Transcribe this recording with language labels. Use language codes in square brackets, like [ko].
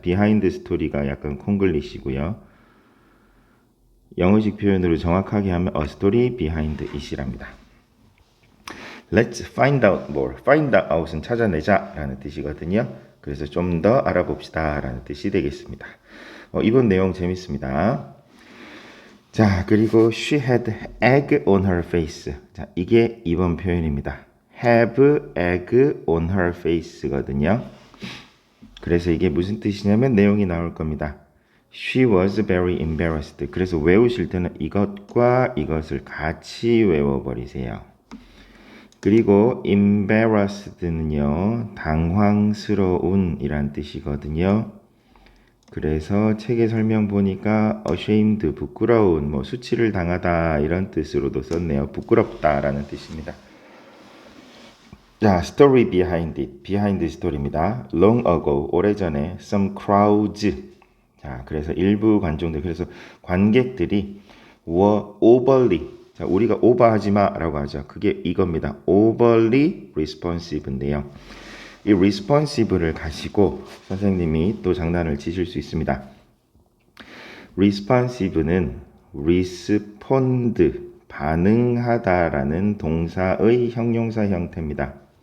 [ko] behind story가 약간 콩글리시고요. 영어식 표현으로 정확하게 하면 [en] a story behind it [ko] 이랍니다. [en] Let's find out more. [ko] find out은 찾아내자 라는 뜻이거든요. 그래서 좀 더 알아봅시다 라는 뜻이 되겠습니다. 이번 내용 재밌습니다. [en] 자, 그리고 she had egg on her face. [ko] 자, 이게 이번 표현입니다. [en] have egg on her face거든요. [ko] 그래서 이게 무슨 뜻이냐면 내용이 나올 겁니다. [en] She was very embarrassed. [ko] 그래서 외우실 때는 이것과 이것을 같이 외워버리세요. 그리고 embarrassed는요, 당황스러운 이란 뜻이거든요. 그래서 책의 설명 보니까 ashamed, 부끄러운, 수치를 당하다 이런 뜻으로도 썼네요. 부끄럽다라는 뜻입니다. [en] 자, story behind it, behind story입니다. long ago, [ko] 오래전에 [en] some crowds. [ko] 자, 그래서 일부 관중들, 그래서 관객들이 [en] were overly, [ko] 자, 우리가 오버하지 마라고 하죠. 그게 이겁니다. [en] overly responsive인데요. [ko] 이 responsive를 가지고 선생님이 또 장난을 치실 수 있습니다. responsive는 respond, 반응하다라는 동사의 형용사 형태입니다.